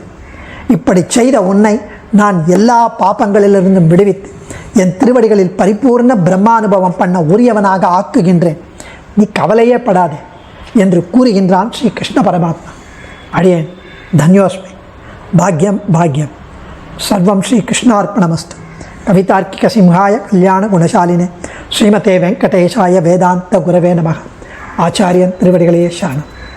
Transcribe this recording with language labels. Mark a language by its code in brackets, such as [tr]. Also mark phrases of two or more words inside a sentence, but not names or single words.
[ta] இப்படி செய்த உன்னை நான் எல்லா பாபங்களிலிருந்தும் விடுவித்து என் திருவடிகளில் பரிபூர்ண பிரம்மானுபவம் பண்ண உரியவனாக ஆக்குகின்றேன். நீ கவலையே படாதே என்று கூறுகின்றான் ஸ்ரீ கிருஷ்ண பரமாத்மா. அடியேன் தன்யோஸ்மி. பாக்யம் பாக்யம். [sa] सर्वं श्री कृष्णार्पणमस्तु. कवितार्किक सिंहाय कल्याण गुणशालिने श्रीमते वेङ्कटेशाय वेदान्त गुरवे नमः. [ta] ஆச்சாரியன் திருவடிகளே சரணம்.